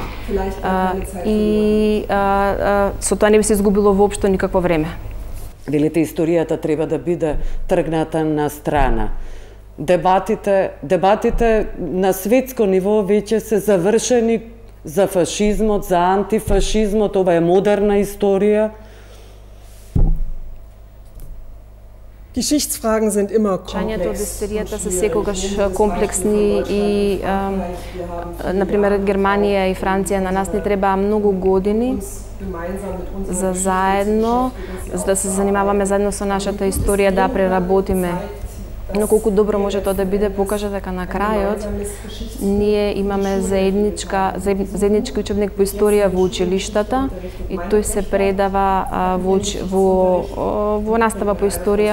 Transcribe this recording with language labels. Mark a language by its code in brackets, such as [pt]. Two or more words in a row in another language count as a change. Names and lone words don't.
[mk] И со тоа не би се изгубило воопшто никакво време. Велите, историјата треба да биде тргната на страна. Дебатите на светско ниво веќе се завршени за фашизмот, за антифашизмот, ова е модерна историја. [de] Geschichtsfragen sind immer komplex. [mk] Од историјата се секогаш комплексни и, например, Германија и Франција на нас не треба многу години за заедно, за да се занимаваме заедно со нашата историја, да преработиме. Но колку добро може тоа да биде, покажа дека на крајот ние имаме заеднички учебник по историја во училиштата и тој се предава во настава по историја.